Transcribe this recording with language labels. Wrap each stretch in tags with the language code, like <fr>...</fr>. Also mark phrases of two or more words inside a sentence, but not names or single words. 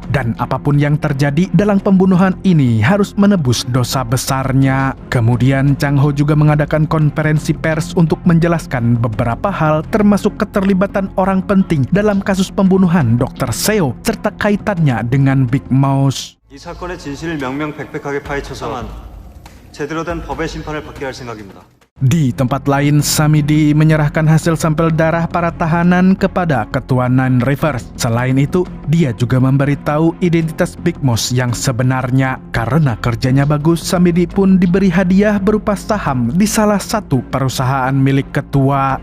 <id>Dan apapun yang terjadi dalam pembunuhan ini harus menebus dosa besarnya. Kemudian Chang Ho juga mengadakan konferensi pers untuk menjelaskan beberapa hal, termasuk keterlibatan orang penting dalam kasus pembunuhan Dr. Seo serta kaitannya dengan Big Mouse.</id> <ko>이 사건의 진실을 명명백백하게 파헤쳐서 제대로 된 법의 심판을 받게 할 생각입니다.</ko> <id>Di tempat lain, Samidi menyerahkan hasil sampel darah para tahanan kepada ketua Nine Rivers. Selain itu, dia juga memberitahu identitas Big Mouse yang sebenarnya. Karena kerjanya bagus, Samidi pun diberi hadiah berupa saham di salah satu perusahaan milik ketua.</id>